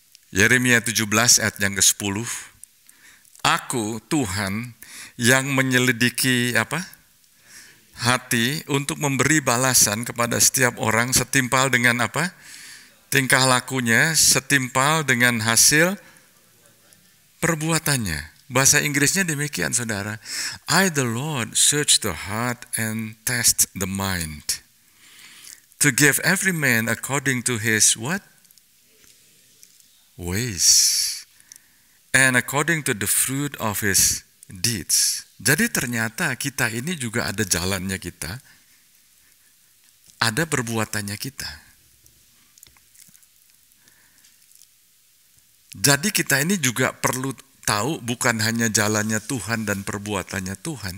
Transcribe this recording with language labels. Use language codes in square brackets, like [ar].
[id] Yeremia 17 ayat yang ke-10. Aku Tuhan yang menyelidiki hati untuk memberi balasan kepada setiap orang setimpal dengan tingkah lakunya, setimpal dengan hasil perbuatannya. Bahasa Inggrisnya demikian, saudara. [en] I, the Lord, search the heart and test the mind, to give every man according to his what? Ways, and according to the fruit of his deeds. [id] Jadi ternyata kita ini juga ada jalannya kita, ada perbuatannya kita. Jadi kita ini juga perlu tahu bukan hanya jalannya Tuhan dan perbuatannya Tuhan.